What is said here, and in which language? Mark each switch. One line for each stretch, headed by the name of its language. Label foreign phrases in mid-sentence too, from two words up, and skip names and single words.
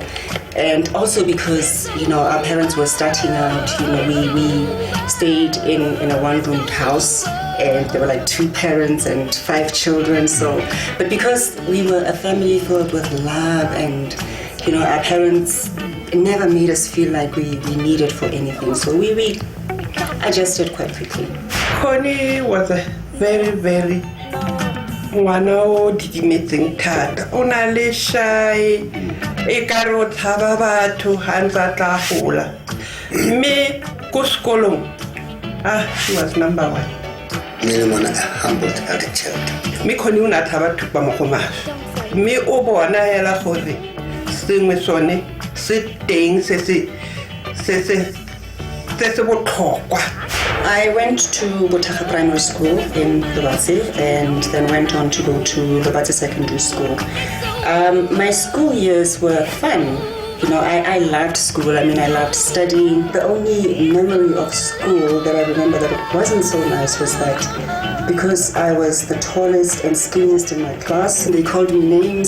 English: And also because, you know, our parents were starting out, you know, we stayed in a one-roomed house, and there were like 2 parents and 5 children. So, but because we were a family filled with love, and, you know, our parents never made us feel like we needed for anything. So we adjusted quite quickly. Connie was a very, very
Tswana: ngwana o didimetseng thata. O na le shy, e ka re o tshaba batho ha ntse a tla gola. Mme ko sekolong,
English: she was number 1. a humbled child.
Tswana: Mme Connie o na thaba thupa mo go maswe. Mme o bona hela gore sengwe sone se teng se botlhokwa.
English: I went to Bothaga Primary School in Lobatse, and then went on to go to Lobatse Secondary School. My school years were fun. You know, I loved school. I mean, I loved studying. The only memory of school that I remember that it wasn't so nice was that because I was the tallest and skinniest in my class, they called me names.